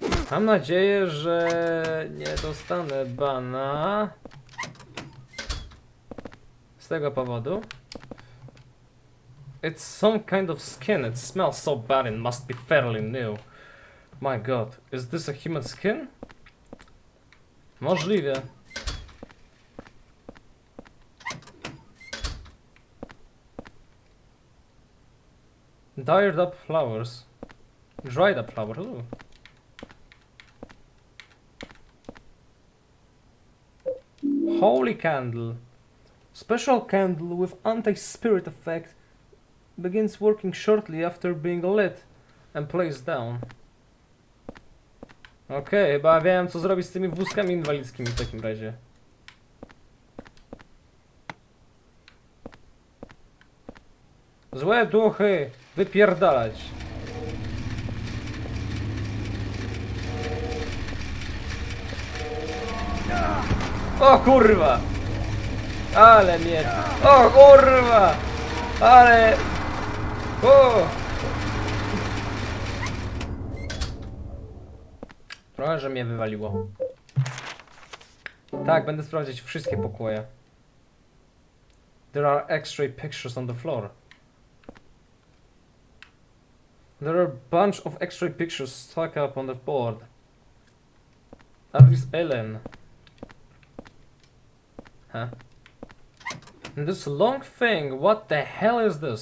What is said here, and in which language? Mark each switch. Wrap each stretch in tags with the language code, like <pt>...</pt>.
<pl>Mam nadzieję, że nie dostanę bana z tego powodu.</pl> <en>It's some kind of skin. It smells so bad it must be fairly new. My god, is this a human skin?</en> <pl>Możliwe.</pl> <en>Dried up flowers. Dried up flowers. Ooh. Holy candle. Special candle with anti-spirit effect begins working shortly after being lit and placed down.</en> <pl>Okej, chyba wiem co zrobić z tymi wózkami inwalidzkimi w takim razie. Złe duchy, wypierdalać. O kurwa! Ale mnie... O kurwa! Ale... O! Trochę, że mnie wywaliło. Tak, będę sprawdzać wszystkie pokoje.</pl> <en>There are X-ray pictures on the floor. There are a bunch of X-ray pictures stuck up on the board. That is Ellen. Huh? And this long thing, what the hell is this?</en>